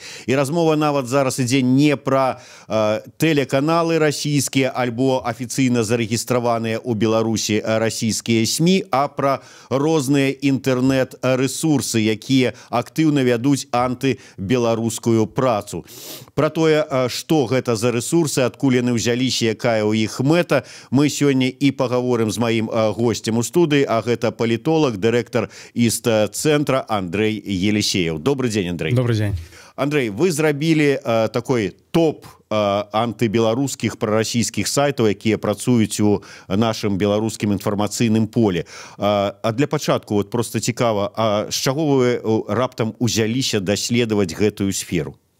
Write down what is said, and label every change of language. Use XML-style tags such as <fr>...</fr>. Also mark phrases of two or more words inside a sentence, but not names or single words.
<be>І размова нават зараз ідзе не пра тэлеканалы расійскія альбо афіцыйна зарэгістраваныя ў Беларусі расійскія СМІ, а пра розныя інтэрнэт-рэсурсы, якія актыўна вядуць беларускую працу. Про тое, што гэта за рэсурсы, адкуль яны ўзяліся, якая ў іх мэта, мы сёння і пагаворым з маім госцем у студыі, а гэта палітолог, дырэктар ІСТ-цэнтра Андрэй Елисеев.</be> <ru>Добрый день, Андрей. Добрый день.</ru> <be>Андрей, вы зрабілі такой топ антыбеларускіх прарасійскіх сайтаў, якія працуюць у нашым беларускім інфармацыйным полі. А для пачатку вот просто цікава, з чаго вы раптам узяліся даследаваць гэтую сферу?</be>